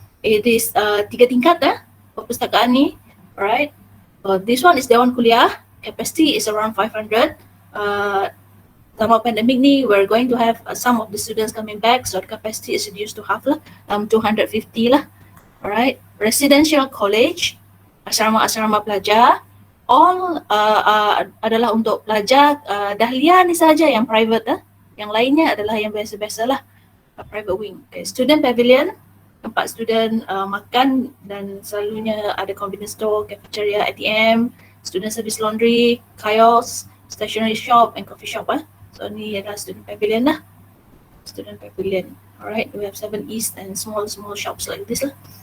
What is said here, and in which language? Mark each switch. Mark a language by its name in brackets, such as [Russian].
[English] It is [Malay] 3 tingkat perpustakaan ni. Alright. [English] This one is Dewan Kuliah. Capacity is around 500. [Malay] Sama pandemic ni, [English] we're going to have some of the students coming back, so the capacity is reduced to half lah, 250 lah. Alright. [Malay] Residential College, asrama-asrama pelajar, all adalah untuk pelajar Dahlia ni saja yang private yang lainnya adalah yang biasa-biasa lah, private wing. [English] Okay. Student Pavilion, [Malay] tempat student makan dan selalunya ada [English] convenience store, cafeteria, ATM, student service laundry, kiosk, stationery shop and coffee shop. [Malay] So ni adalah Student Pavilion lah. Student Pavilion. [English] Alright, we have 7 East and small shops like this lah.